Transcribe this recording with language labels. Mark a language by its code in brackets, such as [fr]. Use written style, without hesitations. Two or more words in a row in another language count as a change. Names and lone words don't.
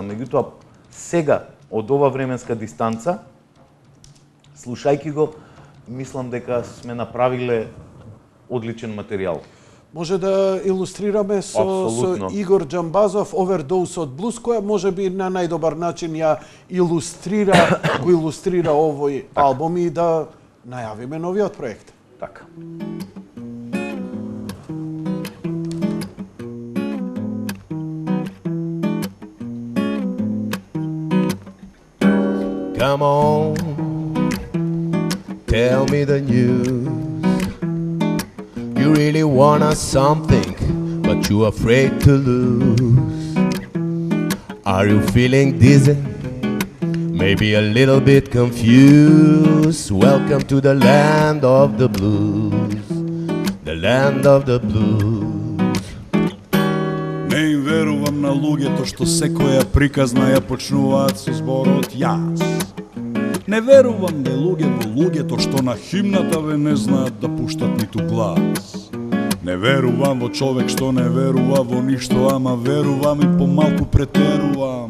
[mk] Меѓутоа, сега, од ова временска дистанца, слушајки го, мислам дека сме направиле одличен материјал. Може да илустрираме со Игор Џамбазов Overdose од блуз, која може би на најдобар начин ја го илустрира овој албум и да најавиме новиот проект. Така. [en] Come on, tell me the news. You really want us something, but you're afraid to lose. Are you feeling dizzy? Maybe a little bit confused. Welcome to the land of the blues. The land of the blues. [mk] Не им верувам на луѓето што секоја приказна ја почнуваат со зборот јас. Не верувам ве луѓето што на химната ве не знаат да пуштат ниту глас. Не верувам во човек што не верува во ништо, ама верувам и помалку претерувам.